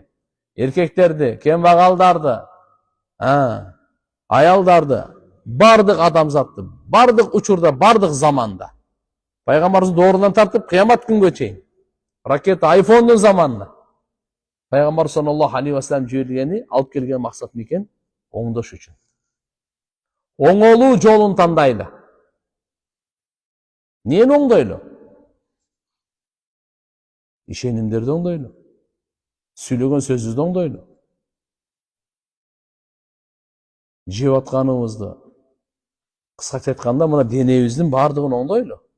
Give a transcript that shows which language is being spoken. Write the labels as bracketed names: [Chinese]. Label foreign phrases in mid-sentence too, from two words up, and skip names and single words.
[Kyrgyz] Эркектерди, кембагалдарды, аялдарды, бардык адамзатты, бардык учурда, бардык заманда. Пайгамбарыбыз доорунан тартып кыямат күнгө чейин. Ракета айфондун заманына. Пайгамбар [Arabic] صلى الله عليه وسلم [Kyrgyz] жибергени, алып келген максат экен оңдош үчүн. Оңолуу жолун тандайлы. Нени оңдойлу? Ишенимдерди оңдойлу. Сүйлөгөн сөзүбүздү оңдойлу. Жеп атканыбызды, кыскача айтканда, мына денебиздин бардыгын оңдойлу.